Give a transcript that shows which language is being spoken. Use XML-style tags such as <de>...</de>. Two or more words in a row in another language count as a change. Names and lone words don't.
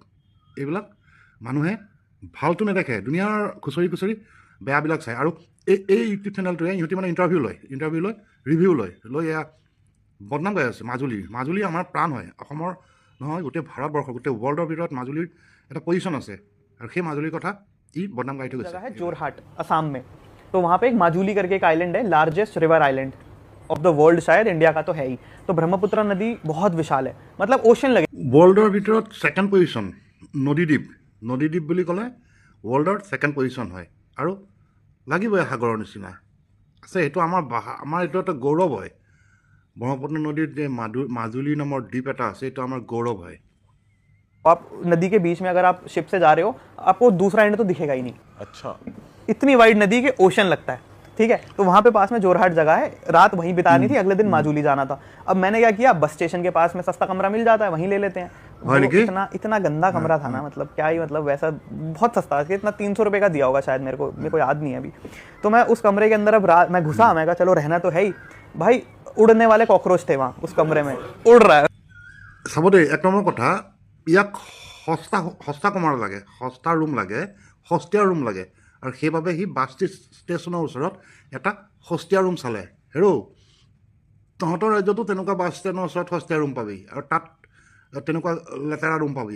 <as>এইবিলাক মানুহে ভালটো নেদেখে, দুনিয়াৰ খুচৰি বেয়াবিলাক চায়। আৰু এই ইউটিউব চেনেলটোৱে ইহঁতি মানে ইণ্টাৰভিউ লয়, ৰিভিউ লৈ এয়া বদনাম গাই আছে। মাজুলী আমাৰ প্ৰাণ হয়, অসমৰ নহয় গোটেই ভাৰতবৰ্ষৰ, গোটেই ৱৰ্ল্ডৰ ভিতৰত মাজুলীৰ এটা পজিশ্যন আছে। আৰু সেই মাজুলীৰ কথা ই বদনাম গাই থৈ গৈছে।</as> <hi>जगह है जोरहाट असम में। तो वहाँ पे एक माजुली करके एक आइलैंड है,</hi> <en>largest river island of the world,</en> <hi>शायद इंडिया का तो है ही। तो ब्रह्मपुत्र नदी बहुत विशाल है, मतलब ओशन लगे।</hi> <as>ৱৰ্ল্ডৰ ভিতৰত ছেকেণ্ড পজিশ্যন নদীদ্বীপ বুলি ক'লে ৱৰ্ল্ডৰ ছেকেণ্ড পজিশ্যন হয়। আৰু লাগিবই সাগৰৰ নিচিনা আছে, সেইটো আমাৰ এইটো এটা গৌৰৱ হয়। ব্ৰহ্মপুত্ৰ নদীৰ যে মাজুলী নামৰ দ্বীপ এটা আছে, এইটো আমাৰ গৌৰৱ হয়।</as> <hi>आप नदी के बीच में अगर आप शिप से जा रहे हो, आपको दूसरा एंड तो दिखेगा ही नहीं। अच्छा, इतनी वाइड नदी के ओशन लगता है, ठीक है। तो वहाँ पे पास में जोरहाट जगह है, रात वहीं बितानी थी, अगले दिन माजुली जाना था। अब मैंने क्या किया, बस स्टेशन के पास में सस्ता कमरा मिल जाता है, वहीं ले लेते हैं। वो इतना गंदा कमरा था ना, मतलब क्या ही, मतलब वैसा बहुत सस्ता, इतना 300 रुपये का दिया होगा शायद, मेरे को याद नहीं है अभी। तो मैं उस कमरे के अंदर अब रात मैं घुसा, मैं कहा चलो रहना तो है ही। भाई उड़ने वाले कॉकरोच थे वहाँ उस कमरे में, उड़ रहा है।</hi> <as>চাব দেই, এক নম্বৰ কথা, ইয়াক সস্তা কমৰা লাগে, সস্তা ৰুম লাগে, সস্তীয়া ৰুম লাগে। আৰু সেইবাবে সি বাছ ষ্টেচনৰ ওচৰত এটা সস্তীয়া ৰুম চালে। হেৰৌ, তহঁতৰ ৰাজ্যতো তেনেকুৱা বাছ ষ্টেণ্ডৰ ওচৰত সস্তীয়া ৰুম পাবি, আৰু তাত তেনেকুৱা লেতেৰা ৰুম পাবি।</as>